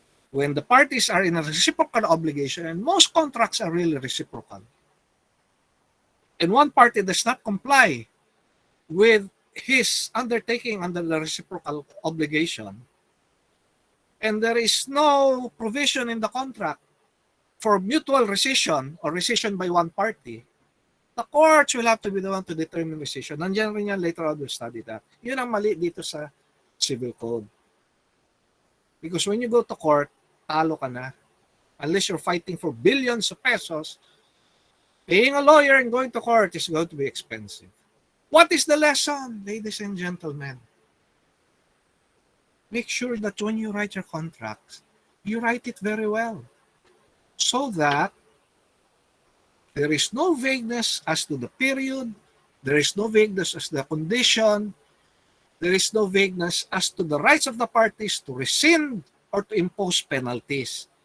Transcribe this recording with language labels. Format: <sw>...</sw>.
<en>When the parties are in a reciprocal obligation, and most contracts are really reciprocal, and one party does not comply with his undertaking under the reciprocal obligation, and there is no provision in the contract for mutual rescission or rescission by one party, the courts will have to be the one to determine rescission.</en> <tl>Nandiyan rin yan,</tl> <en>later on we'll study that.</en> <tl>Yun ang mali dito sa Civil Code.</tl> <en>Because when you go to court,</en> <tl>talo ka na.</tl> <en>Unless you're fighting for billions of pesos, paying a lawyer and going to court is going to be expensive. What is the lesson, ladies and gentlemen? Make sure that when you write your contracts, you write it very well, so that there is no vagueness as to the period, there is no vagueness as to the condition, there is no vagueness as to the rights of the parties to rescind or to impose penalties.</en>